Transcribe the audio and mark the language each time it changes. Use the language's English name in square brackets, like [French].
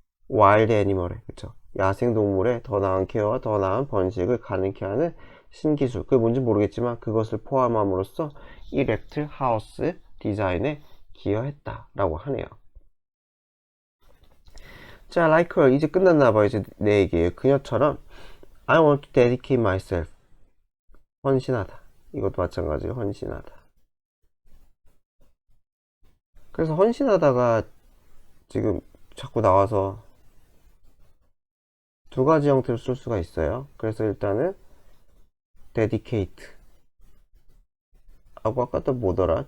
[Korean] 와일드 애니멀에, 그쵸? 야생동물의 더 나은 케어와 더 나은 번식을 가능케 하는 신기술. 그게 뭔지 모르겠지만 그것을 포함함으로써 이 랩틸 하우스 디자인에 기여했다라고 하네요. 자, [English] like her, [Korean] 이제 끝났나봐요. 이제 내 얘기예요. 그녀처럼 [English] I want to dedicate myself, [Korean] 헌신하다. 이것도 마찬가지로 헌신하다. 그래서 헌신하다가 지금 자꾸 나와서 두 가지 형태로 쓸 수가 있어요. 그래서 일단은 dedicate 하고 아까 또 뭐더라?